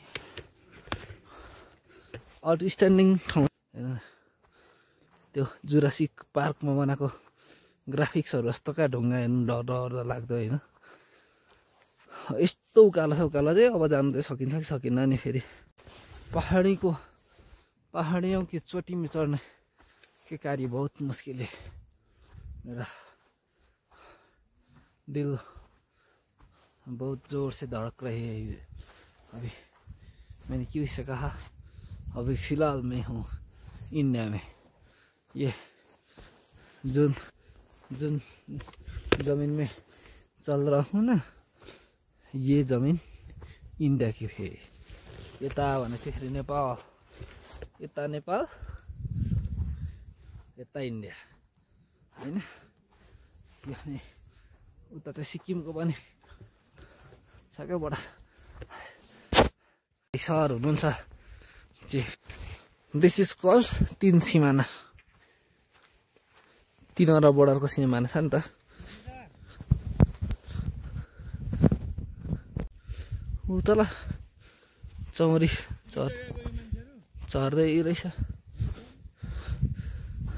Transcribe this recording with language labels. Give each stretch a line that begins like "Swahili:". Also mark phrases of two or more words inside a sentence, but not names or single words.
Nepali: आउटस्ट्यान्डिङ ठाउँ त्यो जुरासिक पार्कमा बनाएको ग्राफिक्सहरू जस्तो क्या ढुङ्गा हेर्नु डर लाग्दो होइन यस्तो उकालो छ उकालो चाहिँ अब जानु चाहिँ सकिन्छ कि सकिन्न नि फेरि
Hindi: पहाडियों की चोटी में चढ़ने के कार्य बहुत मुश्किल है मेरा दिल बहुत जोर से धड़क रही है अभी मैंने क्यों से कहा अभी फ़िलहाल मैं हूँ इंडिया में ये जुन ज़मीन में चल रहा हूँ ना ये ज़मीन इंडिया की है
Nepali: यता भने चाहिँ फेरि नेपाल यता नेपाल यता इन्डिया होइन अनि उता त सिक्किमको पनि छ क्या बडा सहर हुनुहुन्छ
English: this is called
Nepali: 3 सिमाना 3वटा बोर्डरको सिमाना छ नि त ऊ तल चौरी चढ्दै रहेछ